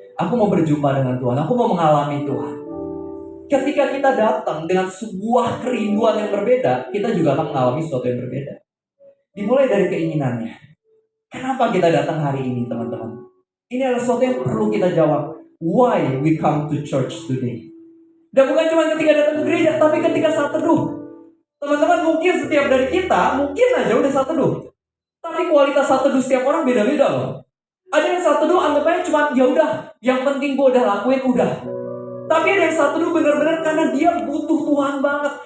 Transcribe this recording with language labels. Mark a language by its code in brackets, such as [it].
[id] Aku mau berjumpa dengan Tuhan, aku mau mengalami Tuhan. Ketika kita datang dengan sebuah kerinduan yang berbeda, kita juga akan mengalami sesuatu yang berbeda. Dimulai dari keinginannya. Kenapa kita datang hari ini, teman-teman? Ini adalah sesuatu yang perlu kita jawab. [en] Why we come to church today? [id] Dan bukan cuma ketika datang ke gereja, tapi ketika saat teduh. Teman-teman, mungkin setiap dari kita, mungkin aja udah saat teduh. Tapi kualitas saat teduh setiap orang beda-beda loh. Ada yang saat teduh anggapnya cuma ya udah, yang penting gue udah lakuin udah. Tapi ada yang saat teduh benar-benar karena dia butuh Tuhan banget.